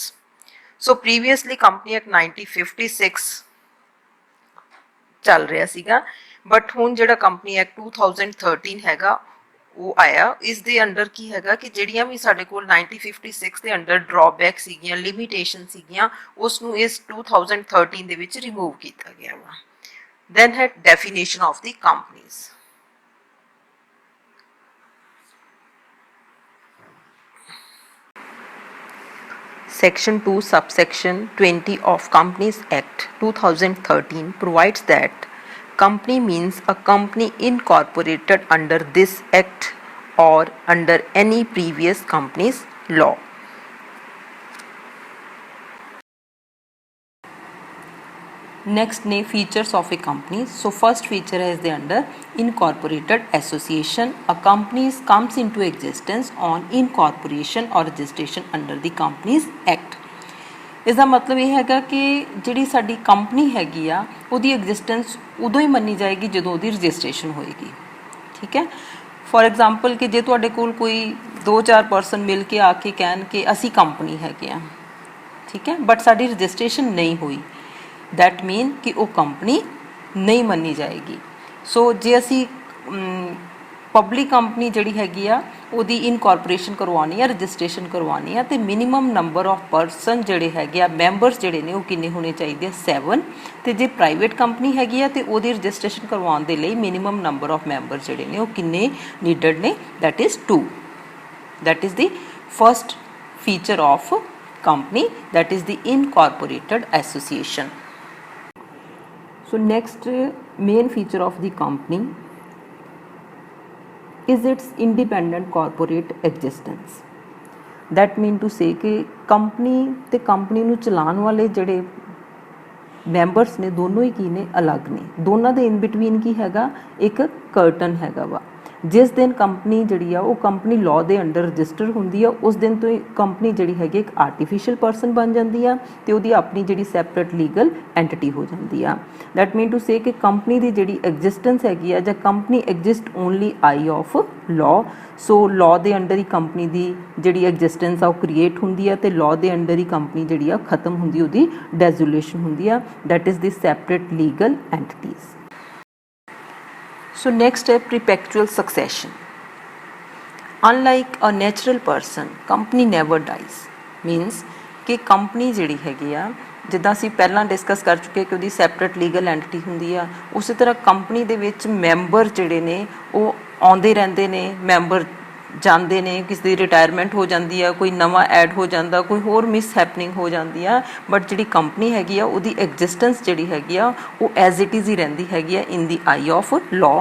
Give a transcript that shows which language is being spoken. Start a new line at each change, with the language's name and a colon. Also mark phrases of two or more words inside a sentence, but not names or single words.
English: so previously
Punjabi: ਕੰਪਨੀ ਐਕਟ 1956 ਚੱਲ ਰਿਹਾ ਸੀਗਾ, ਬਟ ਹੁਣ ਜਿਹੜਾ ਕੰਪਨੀ ਐਕਟ 2013 ਹੈਗਾ ਉਹ ਆਇਆ. ਇਸ ਦੇ ਅੰਡਰ ਕੀ ਹੈਗਾ ਕਿ ਜਿਹੜੀਆਂ ਵੀ ਸਾਡੇ ਕੋਲ 1956 ਦੇ ਅੰਡਰ ਡਰਾਬੈਕ ਸੀਗੀਆਂ, ਲਿਮਿਟੇਸ਼ਨ ਸੀਗੀਆਂ, ਉਸ ਨੂੰ ਇਸ 2013 ਦੇ ਵਿੱਚ ਰਿਮੂਵ ਕੀਤਾ ਗਿਆ ਵਾ.
English: then ਹੈ definition of the companies. Section 2 subsection 20 of Companies Act 2013 provides that company means a company incorporated under this act or under any previous company's law. Next ne features of a company. So first feature is the under incorporated association. A company comes into existence on incorporation or registration under the Companies Act.
Punjabi: ਇਸਕਾ ਮਤਲਬ ਯੇ ਹੈਗਾ ਕਿ ਜਿਹੜੀ ਸਾਡੀ ਕੰਪਨੀ ਹੈਗੀ ਆ ਉਹਦੀ ਐਗਜ਼ਿਸਟੈਂਸ ਉਦੋਂ ਹੀ ਮੰਨੀ ਜਾਏਗੀ ਜਦੋਂ ਉਹਦੀ ਰਜਿਸਟ੍ਰੇਸ਼ਨ ਹੋਏਗੀ. ਠੀਕ ਹੈ.
English: for example
Punjabi: ਕਿ ਜੇ ਤੁਹਾਡੇ ਕੋਲ ਕੋਈ 2-4 ਪਰਸਨ ਮਿਲ ਕੇ ਆ ਕੇ ਕਹਿਣ ਕਿ ਅਸੀਂ ਕੰਪਨੀ ਹੈਗੇ ਆ, ਠੀਕ ਹੈ, ਬਟ ਸਾਡੀ ਰਜਿਸਟ੍ਰੇਸ਼ਨ ਨਹੀਂ ਹੋਈ,
English: that mean
Punjabi: ਕਿ ਵੋ ਕੰਪਨੀ ਨਹੀਂ ਮੰਨੀ ਜਾਏਗੀ. ਸੋ ਜੇ ਅਸੀਂ ਪਬਲਿਕ ਕੰਪਨੀ ਜਿਹੜੀ ਹੈਗੀ ਆ ਉਹਦੀ ਇਨਕੋਰਪੋਰੇਸ਼ਨ ਕਰਵਾਉਣੀ ਆ, ਰਜਿਸਟ੍ਰੇਸ਼ਨ ਕਰਵਾਉਣੀ ਆ, ਤੇ
English: minimum number of person
Punjabi: ਜਿਹੜੇ ਹੈਗੇ ਆ, ਮੈਂਬਰਸ ਜਿਹੜੇ ਨੇ ਉਹ ਕਿੰਨੇ ਹੋਣੇ ਚਾਹੀਦੇ ਆ, 7. ਤੇ ਜੇ ਪ੍ਰਾਈਵੇਟ ਕੰਪਨੀ ਹੈਗੀ ਆ ਤੇ ਉਹਦੀ ਰਜਿਸਟ੍ਰੇਸ਼ਨ ਕਰਵਾਉਣ ਦੇ ਲਈ
English: minimum number of member
Punjabi: ਜਿਹੜੇ ਨੇ ਉਹ ਕਿੰਨੇ ਨੀਡਡ ਨੇ,
English: that is
Punjabi: 2.
English: that is the first feature of company, that is the incorporated association. So next main feature of the company is its independent corporate existence. That mean to say
Punjabi: कि company ते company ਨੂੰ ਚਲਾਉਣ ਵਾਲੇ ਜਿਹੜੇ ਮੈਂਬਰਸ ਨੇ ਦੋਨੋਂ ਹੀ ਕੀ ਨੇ, ਅਲੱਗ ਨੇ. ਦੋਨਾਂ ਦੇ
English: in between
Punjabi: ਕੀ ਹੈਗਾ, ਇੱਕ ਕਰਟਨ ਹੈਗਾ ਵਾ. ਜਿਸ ਦਿਨ ਕੰਪਨੀ ਜਿਹੜੀ ਆ ਉਹ
English: company law
Punjabi: ਦੇ ਅੰਡਰ ਰਜਿਸਟਰ ਹੁੰਦੀ ਆ, ਉਸ ਦਿਨ ਤੋਂ ਹੀ ਕੰਪਨੀ ਜਿਹੜੀ ਹੈਗੀ ਇੱਕ
English: artificial person
Punjabi: ਬਣ ਜਾਂਦੀ ਆ ਤੇ ਉਹਦੀ ਆਪਣੀ ਜਿਹੜੀ
English: separate legal entity
Punjabi: ਹੋ ਜਾਂਦੀ ਆ.
English: that mean to say
Punjabi: ਕਿ ਕੰਪਨੀ ਦੀ ਜਿਹੜੀ ਐਗਜ਼ਿਸਟੈਂਸ ਹੈਗੀ ਆ ਜਾਂ
English: company exist only eye of law.
Punjabi: ਸੋ ਲਾਅ ਦੇ ਅੰਡਰ ਹੀ ਕੰਪਨੀ ਦੀ ਜਿਹੜੀ ਐਗਜ਼ਿਸਟੈਂਸ ਆ ਉਹ ਕ੍ਰੀਏਟ ਹੁੰਦੀ ਆ ਤੇ ਲਾਅ ਦੇ ਅੰਡਰ ਹੀ ਕੰਪਨੀ ਜਿਹੜੀ ਆ ਖਤਮ ਹੁੰਦੀ, ਉਹਦੀ ਡੈਜ਼ੋਲੇਸ਼ਨ ਹੁੰਦੀ ਆ.
English: that is the separate legal entities. So next है perpetual succession. Unlike a natural person, company never dies.
Punjabi: Means कि कंपनी ਜਿਹੜੀ ਹੈਗੀ ਆ, ਜਿੱਦਾਂ ਅਸੀਂ ਪਹਿਲਾਂ ਡਿਸਕਸ ਕਰ ਚੁੱਕੇ ਕਿ ਉਹਦੀ
English: separate legal entity
Punjabi: ਹੁੰਦੀ ਆ, ਉਸੇ ਤਰ੍ਹਾਂ ਕੰਪਨੀ ਦੇ ਵਿੱਚ ਮੈਂਬਰ ਜਿਹੜੇ ਨੇ ਉਹ ਆਉਂਦੇ ਰਹਿੰਦੇ ਨੇ, ਮੈਂਬਰ ਜਾਂਦੇ ਨੇ, ਕਿਸੇ ਦੀ ਰਿਟਾਇਰਮੈਂਟ ਹੋ ਜਾਂਦੀ ਆ, ਕੋਈ ਨਵਾਂ ਐਡ ਹੋ ਜਾਂਦਾ, ਕੋਈ ਹੋਰ
English: mis happening
Punjabi: ਹੋ ਜਾਂਦੀ ਆ, ਬਟ ਜਿਹੜੀ ਕੰਪਨੀ ਹੈਗੀ ਆ ਉਹਦੀ ਐਗਜ਼ਿਸਟੈਂਸ ਜਿਹੜੀ ਹੈਗੀ ਆ ਉਹ
English: as it is
Punjabi: ਹੀ ਰਹਿੰਦੀ ਹੈਗੀ ਆ
English: in the eye of law.